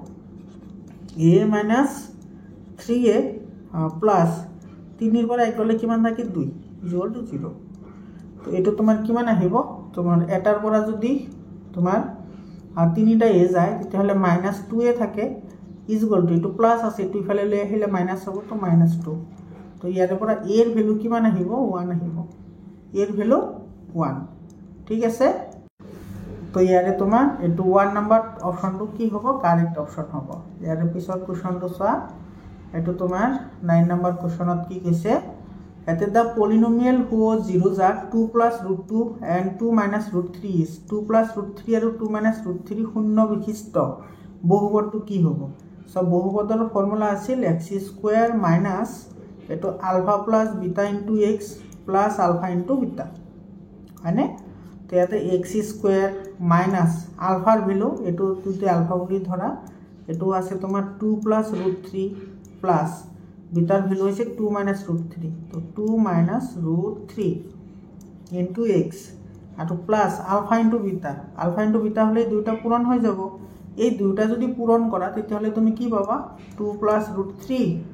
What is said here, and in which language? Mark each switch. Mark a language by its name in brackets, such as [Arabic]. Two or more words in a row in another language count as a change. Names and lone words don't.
[Assamese] a - 3a প্লাছ 3 ৰ পৰা 1 গলে কিমান থাকে 2 = 0 তো এইটো তোমাৰ কিমান আহিব তোমাৰ এটাৰ পৰা যদি তোমাৰ 3টা a যায় তেতিয়াহলে -2a থাকে = এইটো প্লাছ আছে এইটো ইফালে লৈ আহিলে মাইনাছ হ'ব তো -2 তো ইয়াৰ পৰা a এর ভ্যালু কিমান আহিব 1 আহিব a এর ভ্যালু 1 ঠিক আছে তো ইয়াৰে তোমাৰ এইটো 1 নম্বৰ অপশনটো কি হ'ব [English] correct option [Assamese] হ'ব ইয়াৰে পিছৰ কোৱেশ্চনটো চোৱা এইটো তোমাৰ 9 নম্বৰ কোৱেশ্চনত কি কৈছে এতে [English] the polynomial whose zeros are 2 plus √2 and 2 minus √3 is 2 plus √3 [Assamese] আৰু 2 minus √3 শূন্য বিশিষ্ট বহুপদটো কি হ'ব সব বহুপদৰ ফৰ্মুলা আছিল x² minus এটো [English] alpha plus beta into x plus alpha into beta [Assamese] হয়নে তো ইয়াতে x² মাইনাস আলফাৰ ভ্যালু এটো যদি আলফা বুলি ধৰা এটো আছে তোমাৰ 2 plus √3 প্লাস বিটাৰ ভ্যালু হৈছে 2 minus √3 তো 2 minus √3 ইনটু x আৰু প্লাস [English] alpha into beta [Assamese] হলে দুইটা পূৰণ হৈ যাব এই দুইটা যদি পূৰণ কৰা তেতিয়াহলে তুমি কি পাবা 2 plus √3